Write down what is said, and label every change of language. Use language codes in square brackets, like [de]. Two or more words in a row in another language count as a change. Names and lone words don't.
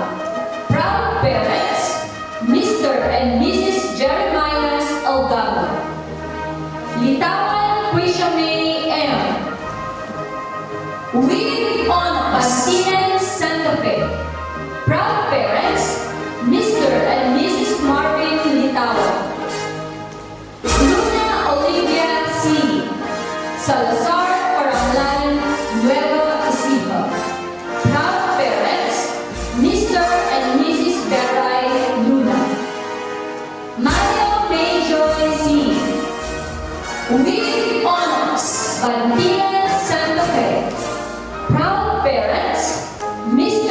[en] Proud parents, Mr. and Mrs. Jeremiah Algama. Litawan Quishamay M. With honors. Bantinan, Santa Fe. Proud parents, Mr. and Mrs. Marvin Litawan. Luna Olivia C. Salazar Paranglan, Nueva Ecija. Proud parents, Mr. and Mrs. Beray Luna. Mario Mayjoy C. With honors. Bantinan, Santa Fe. Proud parents, Mr.